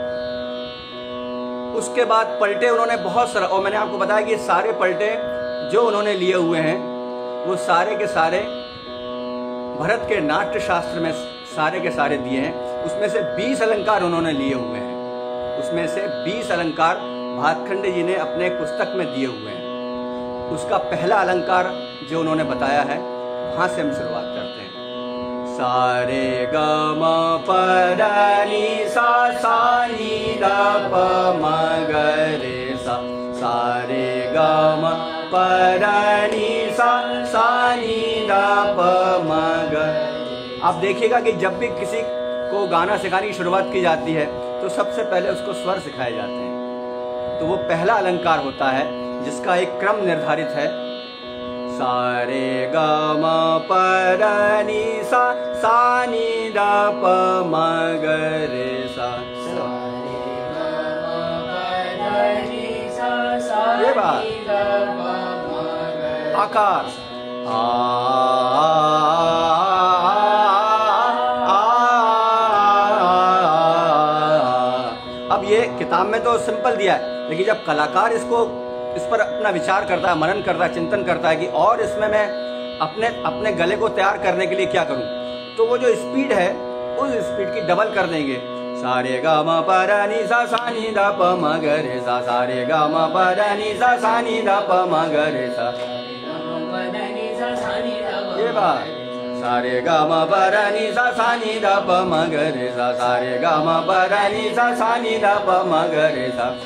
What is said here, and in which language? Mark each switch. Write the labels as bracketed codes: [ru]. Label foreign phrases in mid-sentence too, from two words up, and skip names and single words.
[hi] उसके बाद पलटे उन्होंने बहुत सारा, और मैंने आपको बताया कि सारे पलटे जो उन्होंने लिए हुए हैं वो सारे के सारे भरत के नाट्य शास्त्र में सारे के सारे दिए हैं। उसमें से 20 अलंकार उन्होंने लिए हुए हैं। उसमें से 20 अलंकार भातखंडे जी ने अपने पुस्तक में दिए हुए हैं। उसका पहला अलंकार जो उन्होंने बताया है, वहां से हम शुरुआत करते हैं। सारे ग म प ध नि सा सा नि ध प म ग रे सा, सारे ग म प ध नि सा सा नि ध प म ग। आप देखिएगा कि जब भी किसी को गाना सिखाने की शुरुआत की जाती है तो सबसे पहले उसको स्वर सिखाए जाते हैं। तो वो पहला अलंकार होता है जिसका एक क्रम निर्धारित है। सारे ग म प ध नि सा सा नि ध प म ग रे सा। ये बात आकार अब ये किताब में तो सिंपल दिया है, लेकिन जब कलाकार इस पर अपना विचार करता है, मनन करता है, चिंतन करता है कि और इसमें मैं अपने गले को तैयार करने के लिए क्या करूं, तो वो जो स्पीड है उस स्पीड की डबल कर देंगे। सारे ग म प ध नि सा सा नि ध प म ग रे सा, सारे ग म प ध नि सा सा नि ध प म ग रे सा। ये बात सारे ग म प ध नि सा सा नि ध प म ग रे सा, सारे ग म प ध नि सा सा नि ध प म ग रे सा।